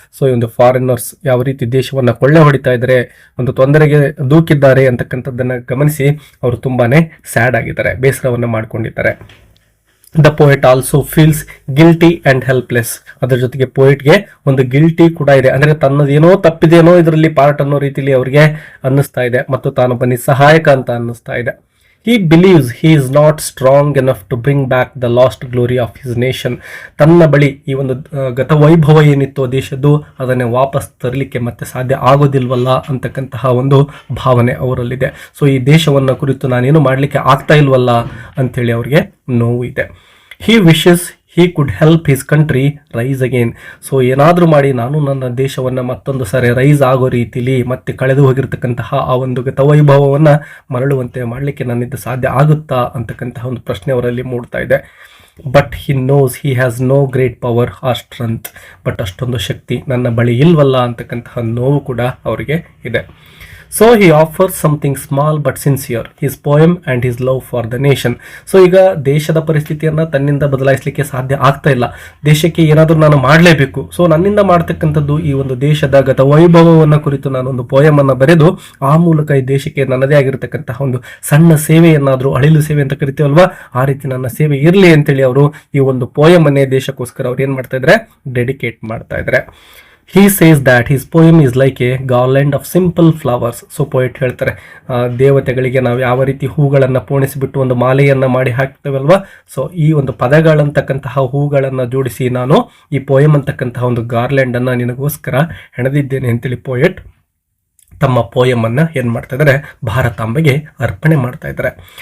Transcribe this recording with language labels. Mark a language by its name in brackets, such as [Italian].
[Kannada] So ಈ ಒಂದು foreigners ಯಾವ ರೀತಿ ದೇಶವನ್ನ ಕೊಳ್ಳೆ ಹೊಡಿತಾ ಇದ್ದಾರೆ, ಒಂದು ತೊಂದರೆಗೆ ದೂಕಿದ್ದಾರೆ ಅಂತಕ್ಕಂಥದ್ದನ್ನ ಗಮನಿಸಿ ಅವರು ತುಂಬಾನೇ ಸ್ಯಾಡ್ ಆಗಿದ್ದಾರೆ, ಬೇಸರವನ್ನ ಮಾಡ್ಕೊಂಡಿದ್ದಾರೆ. [English] The poet also feels guilty and helpless. [Kannada] ಅದರ ಜೊತೆಗೆ ಪೋಯೆಟ್ಗೆ ಒಂದು ಗಿಲ್ಟಿ ಕೂಡ ಇದೆ, ಅಂದ್ರೆ ತನ್ನದೇನೋ ತಪ್ಪಿದೇನೋ ಇದರಲ್ಲಿ ಪಾರ್ಟ್ ಅನ್ನೋ ರೀತಿಯಲ್ಲಿ ಅವರಿಗೆ ಅನ್ನಿಸ್ತಾ ಇದೆ ಮತ್ತು ತಾನೊಬ್ಬ ನಿಸ್ಸಹಾಯಕ ಅಂತ ಅನ್ನಿಸ್ತಾ ಇದೆ. [English] He believes he is not strong enough to bring back the lost glory of his nation. [Kannada] ತನ್ನ ಬಳಿ ಈ ಒಂದು ಗತವೈಭವ ಏನಿತ್ತು ದೇಶದ್ದು ಅದನ್ನೇ ವಾಪಸ್ ತರಲಿಕ್ಕೆ ಮತ್ತೆ ಸಾಧ್ಯ ಆಗೋದಿಲ್ವಲ್ಲ ಅಂತಕ್ಕಂತಹ ಒಂದು ಭಾವನೆ ಅವರಲ್ಲಿದೆ. ಸೊ ಈ ದೇಶವನ್ನ ಕುರಿತು ನಾನೇನು ಮಾಡಲಿಕ್ಕೆ ಆಗ್ತಾ ಇಲ್ವಲ್ಲ ಅಂತೇಳಿ ಅವರಿಗೆ ನೋವು ಇದೆ. [English] He wishes he could help his country rise again. [Kannada] So ಏನಾದರೂ ಮಾಡಿ ನಾನು ನನ್ನ ದೇಶವನ್ನು ಮತ್ತೊಂದು ಸಾರಿ ರೈಸ್ ಆಗೋ ರೀತಿಲಿ ಮತ್ತೆ ಕಳೆದು ಹೋಗಿರ್ತಕ್ಕಂತಹ ಆ ಒಂದು ಗತವೈಭವವನ್ನು ಮರಳುವಂತೆ ಮಾಡಲಿಕ್ಕೆ ನನ್ನಿಂದ ಸಾಧ್ಯ ಆಗುತ್ತಾ ಅಂತಕ್ಕಂತಹ ಒಂದು ಪ್ರಶ್ನೆ ಅವರಲ್ಲಿ ಮೂಡ್ತಾ ಇದೆ. [English] But he knows he has no great power or strength. But [Kannada] ಅಷ್ಟೊಂದು ಶಕ್ತಿ ನನ್ನ ಬಳಿ ಇಲ್ವಲ್ಲ ಅಂತಕ್ಕಂತಹ ನೋವು ಕೂಡ ಅವರಿಗೆ ಇದೆ. [English] So he offers something small but sincere, his poem and his love for the nation. [Kannada] So ಈಗ ದೇಶದ ಪರಿಸ್ಥಿತಿಯನ್ನು ತನ್ನಿಂದ ಬದಲಾಯಿಸಲಿಕ್ಕೆ ಸಾಧ್ಯ ಆಗ್ತಾ ಇಲ್ಲ, ದೇಶಕ್ಕೆ ಏನಾದರೂ ನಾನು ಮಾಡಲೇಬೇಕು. ಸೊ ನನ್ನಿಂದ ಮಾಡ್ತಕ್ಕಂಥದ್ದು ಈ ಒಂದು ದೇಶದ ಗತ ವೈಭವವನ್ನು ಕುರಿತು ನಾನೊಂದು ಪೋಯಮನ್ನು ಬರೆದು ಆ ಮೂಲಕ ಈ ದೇಶಕ್ಕೆ ನನ್ನದೇ ಆಗಿರತಕ್ಕಂತಹ ಒಂದು ಸಣ್ಣ ಸೇವೆಯನ್ನಾದರೂ, ಅಳಿಲು ಸೇವೆ ಅಂತ ಕರಿತೀವಲ್ವಾ, ಆ ರೀತಿ ನನ್ನ ಸೇವೆ ಇರಲಿ ಅಂತೇಳಿ ಅವರು ಈ ಒಂದು ಪೋಯಮನ್ನೇ ದೇಶಕ್ಕೋಸ್ಕರ ಅವ್ರು ಏನು ಮಾಡ್ತಾ ಇದ್ದಾರೆ, ಡೆಡಿಕೇಟ್ ಮಾಡ್ತಾ ಇದ್ದಾರೆ. [English] He says that his poem is like a garland of simple flowers. [Kannada] So poet ಹೇಳ್ತಾರೆ, ದೇವತೆಗಳಿಗೆ ನಾವು ಯಾವ ರೀತಿ ಹೂಗಳನ್ನು ಪೋಣಿಸಿಬಿಟ್ಟು ಒಂದು ಮಾಲೆಯನ್ನು ಮಾಡಿ ಹಾಕ್ತೇವಲ್ವಾ, ಸೊ ಈ ಒಂದು ಪದಗಳಂತಕ್ಕಂತಹ ಹೂಗಳನ್ನು ಜೋಡಿಸಿ ನಾನು ಈ ಪೋಯಮ್ ಅಂತಕ್ಕಂತಹ ಒಂದು ಗಾರ್ಲ್ಯಾಂಡನ್ನು ನಿನಗೋಸ್ಕರ ಹೆಣೆದಿದ್ದೇನೆ ಅಂತೇಳಿ ಪೋಯೆಟ್ ತಮ್ಮ ಪೋಯಮನ್ನು ಏನು ಮಾಡ್ತಾ ಇದ್ದಾರೆ, ಭಾರತಾಂಬೆಗೆ ಅರ್ಪಣೆ ಮಾಡ್ತಾ ಇದ್ದಾರೆ.